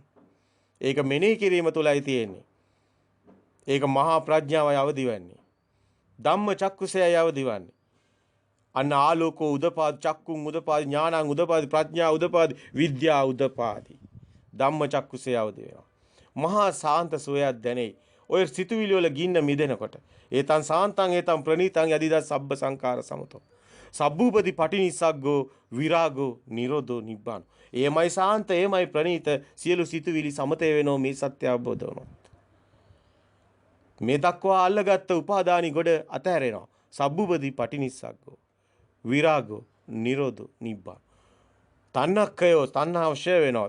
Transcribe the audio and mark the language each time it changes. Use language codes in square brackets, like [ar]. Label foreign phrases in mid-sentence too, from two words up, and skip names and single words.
[si] ඒක මෙනෙහි කිරීම තුලයි තියෙන්නේ. ඒක මහා ප්‍රඥාවයි අවදි වෙන්නේ. ධම්ම චක්කුසයයි අවදි වන්නේ. [pi] අන්න ආලෝකෝ උදපාදි, චක්කුං උදපාදි, ඥානං උදපාදි, ප්‍රඥා උදපාදි, විද්‍යා උදපාදි. ධම්මචක්කුසේ අවදි වෙනවා. මහා සාන්ත සෝයක් දැනේ. [si] ඔය සිතුවිලි වල ගින්න මිදෙනකොට [pi] ඒතං සාන්තං ඒතං ප්‍රණීතං යදිදා සබ්බ සංඛාර සමතෝ සබ්බූපති පටිනිස්සග්ගෝ විරාගෝ නිරෝධෝ නිබ්බාන. [si] එයමයි සාන්ත, එයමයි ප්‍රණීත, සියලු සිතුවිලි සමතේ වෙනෝ මේ සත්‍ය අවබෝධ වුණොත්. මේ දක්වා අල්ලගත්ත උපාදානි ගොඩ අතහැරෙනවා. [pi] සබ්බූපති පටිනිස්සග්ගෝ විරාගෝ නිරෝධෝ නිබ්බාන. [si] තණ්හක්ඛයෝ තණ්හාව ෂය වෙනවා.